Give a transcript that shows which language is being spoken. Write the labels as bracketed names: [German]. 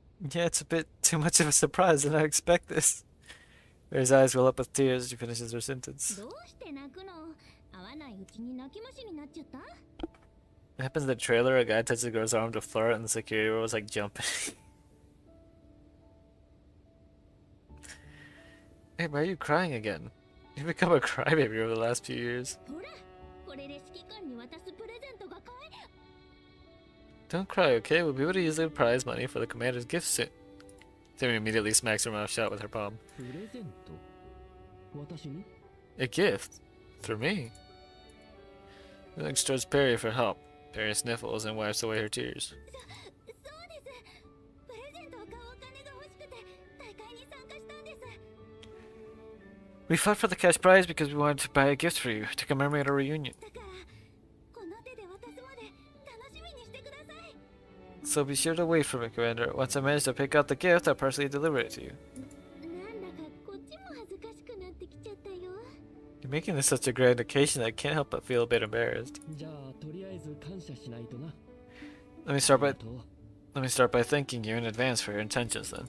[English] Yeah, it's a bit too much of a surprise. I didn't expect this. Perry's eyes well up with tears as she finishes her sentence. [Japanese] どうして泣くの会わないうちに泣き虫になっちゃった [English] It happens in the trailer, a guy touches a girl's arm to flirt and the security was like jumping. Hey, why are you crying again? You've become a crybaby over the last few years. [Japanese] ほらこれで指揮官に渡すプレゼントが買え [English] Don't cry, okay? We'll be able to use the prize money for the commander's gift soon. Timmy immediately smacks her mouth shut with her palm. [Japanese] ー。 プレゼント私に [English] A gift? For me? He looks towards Perry for help. Perry sniffles and wipes away her tears. [Japanese] そうですプレゼントを買うお金が欲しくて大会に参加したんです [English] We fought for the cash prize because we wanted to buy a gift for you to commemorate our reunion. [Japanese] だからこの手で渡すまで楽しみにしてください [English] So be sure to wait for me, Commander. Once I manage to pick out the gift, I'll personally deliver it to you. [Japanese] なんだかこっちも恥ずかしくなってきちゃったよ [English] You're making this such a grand occasion that I can't help but feel a bit embarrassed. [Japanese] じゃあとりあえず感謝しないとな。 [English] Let me start [Japanese] あ [English] by [Japanese] りがとう [English] let me start by thanking you in advance for your intentions then.